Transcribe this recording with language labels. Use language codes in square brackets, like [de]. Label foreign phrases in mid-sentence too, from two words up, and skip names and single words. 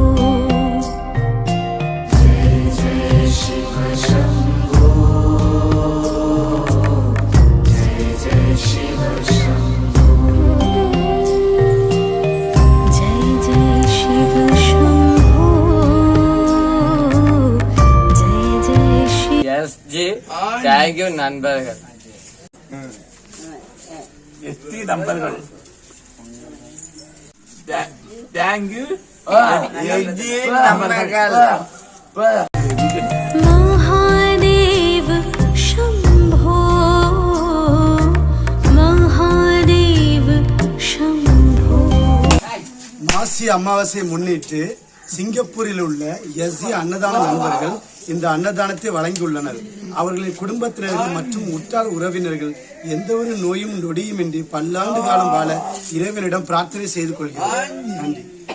[hi] जय जय शिव शंभो, जय जय शिव शंभो, जय जय शिव शंभो, जय जय शिव. [en] Yes, G. Thank you, [ta] நண்பர்கள். எஸ்டி நம்பர்கள் தேங்க்யூ நம்பர்கள். [hi] महादेव शंभो, महादेव शंभो. [ta] மாசி அமாவாசையை முன்னிட்டு சிங்கப்பூரில் உள்ள எஸ்சி அன்னதான நண்பர்கள் இந்த அன்னதானத்தை வழங்கியுள்ளனர். அவர்களின் குடும்பத்தினர்கள் மற்றும் உற்றார் உறவினர்கள் எந்த ஒரு நோயும் நொடியுமின்றி பல்லாண்டு காலம் வாழ இறைவனிடம் பிரார்த்தனை செய்து கொள்கிறோம். நன்றி.